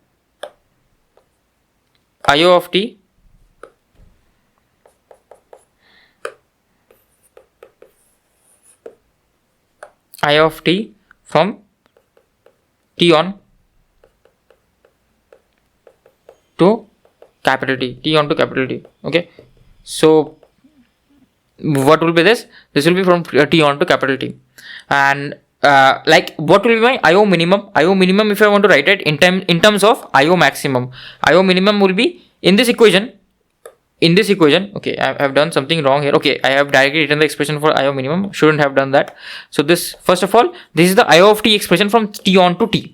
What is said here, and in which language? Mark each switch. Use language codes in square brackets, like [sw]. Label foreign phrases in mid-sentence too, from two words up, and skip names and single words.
[en] IO of t IO of t from t on to capital T on to capital T. Okay, so what will be this? This will be from t on to capital T. And like what will be my IO minimum? IO minimum, if I want to write it in terms of IO maximum, IO minimum will be in this equation. Okay, I have done something wrong here. Okay, I have directly written the expression for IO minimum. Shouldn't have done that. So this, first of all, this is the IO of t expression from t on to t.